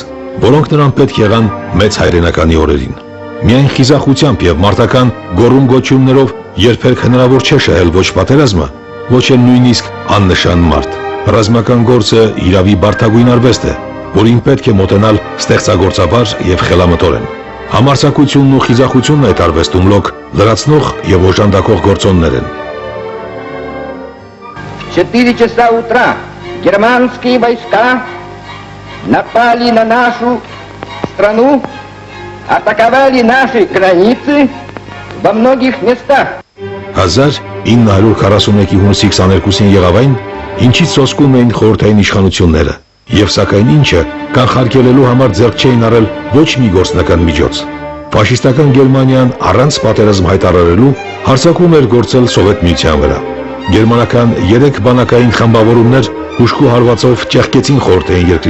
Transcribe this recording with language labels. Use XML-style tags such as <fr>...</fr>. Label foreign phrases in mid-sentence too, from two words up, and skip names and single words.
<hy>որոնք նրան պետք եղան մեծ հայրենականի օրերին։ Միայն խիզախությամբ եւ մարտական գոռում-գոչյուններով երբեք հնարավոր չէ շահել ոչ պատերազմը, ոչ էլ նույնիսկ աննշան մարդ։ Ռազմական գործը իրավի բարդագույն արվեստ է, որին պետք է մոտենալ ստեղծագործաբար եւ խելամտորեն։ Համարձակությունն ու խիզախությունն այդ արվեստում լոկ լրացնող եւ օժանդակող գործոններ են։</hy> <ru>4 часа утра германские войска напали на нашу страну, атаковали наши границы во многих местах.</ru> <hy>1941-ի հունիսի 22-ին եղավ այն, ինչից սոսկում էին խորհրդային իշխանությունները, եւ սակայն ինչը կանխարգելելու համար ձեռք չէին առել ոչ մի գործնական միջոց։ Ֆաշիստական Գերմանիան առանց պատերազմ հայտարարելու հարձակում էր գործել Սովետ միության վրա։ Գերմանական 3 բանակային խմբավորումներ հուժկու հարվածով ճեղքեցին խորհրդային երկրի</hy>